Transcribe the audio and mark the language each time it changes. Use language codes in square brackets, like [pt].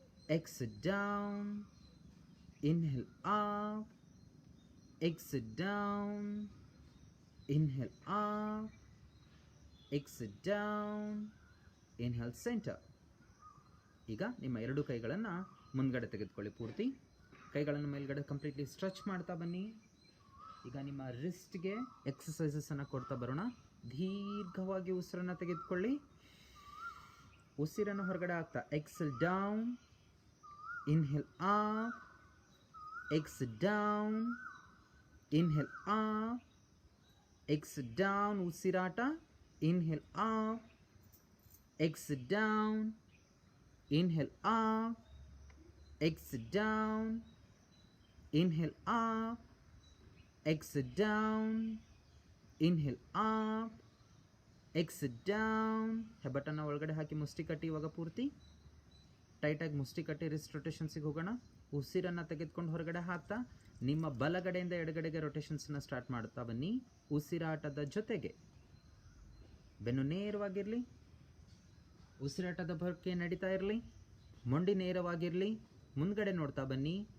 [en] Exhale down, inhale up, exhale down, inhale up, exit down, inhale center. [kn] ಈಗ ನಿಮ್ಮ ಎರಡು ಕೈಗಳನ್ನು ಮುಂದ್ಗಡೆ ತೆಗೆದುಕೊಳ್ಳಿ. ಪೂರ್ತಿ ಕೈಗಳನ್ನು ಮೇಲ್ಗಡೆ ಕಂಪ್ಲೀಟ್ಲಿ ಸ್ಟ್ರೆಚ್ ಮಾಡ್ತಾ ಬನ್ನಿ. ಈಗ ನಿಮ್ಮ ರಿಸ್ಟ್ಗೆ ಎಕ್ಸಸೈಸಸನ್ನು ಕೊಡ್ತಾ ಬರೋಣ. ದೀರ್ಘವಾಗಿ ಉಸಿರನ್ನು ತೆಗೆದುಕೊಳ್ಳಿ. ಉಸಿರನ್ನು ಹೊರಗಡೆ ಹಾಕ್ತಾ [en] Exhale down, inhale up, exhale down, inhale up, exhale down. [kn] ಉಸಿರಾಟ. [en] Inhale up, exhale down, inhale up, exhale down, inhale up, exhale down, inhale up, exhale down. [kn] ಹೆಬ್ಬಟ್ಟನ್ನು ಒಳಗಡೆ ಹಾಕಿ ಮುಷ್ಟಿ ಕಟ್ಟಿ. ಇವಾಗ ಪೂರ್ತಿ ಟೈಟಾಗಿ ಮುಷ್ಟಿ ಕಟ್ಟಿ ರಿಸ್ಟ್ ರೊಟೇಷನ್ಸಿಗೆ ಹೋಗೋಣ. ಉಸಿರನ್ನು ತೆಗೆದುಕೊಂಡು ಹೊರಗಡೆ ಹಾಕ್ತಾ ನಿಮ್ಮ ಬಲಗಡೆಯಿಂದ ಎಡಗಡೆಗೆ ರೊಟೇಷನ್ಸನ್ನು ಸ್ಟಾರ್ಟ್ ಮಾಡ್ತಾ ಬನ್ನಿ. ಉಸಿರಾಟದ ಜೊತೆಗೆ ಬೆನ್ನು ನೇರವಾಗಿರಲಿ, ಉಸಿರಾಟದ ಬಗ್ಗೆ ನಡೀತಾ ಇರಲಿ, ಮೊಂಡಿ ನೇರವಾಗಿರಲಿ, ಮುಂದ್ಗಡೆ ನೋಡ್ತಾ ಬನ್ನಿ.